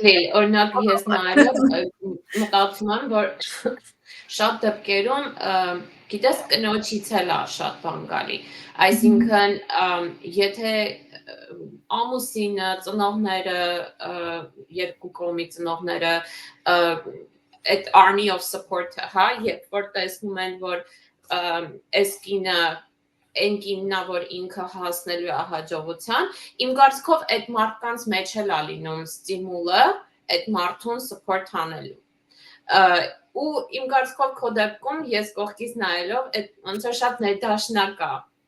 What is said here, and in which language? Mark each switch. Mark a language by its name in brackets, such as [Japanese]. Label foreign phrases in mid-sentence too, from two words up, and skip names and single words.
[Armenian] օրինակ ես նայելով մտածում եմ, որ շատ դեպքերում գիտես կնոջից էլ է շատ բան գալի, այսինքն եթե ամուսինը, ծնողները, երկու կողմի ծնողները այդ [English] army of support- [Armenian] ը, հա, երբ որ տեսնում են, որ այս կինը այն կինն է, որ ինքը հասնելու է հաջողության, իմ կարծիքով այդ մարդկանց մեջ էլ է լինում ստիմուլը այդ մարդուն support անելու։ Ու իմ կարծիքով քո դեպքում ես կողքից նայելով այդ ոնց որ շատ ներդաշնակ է։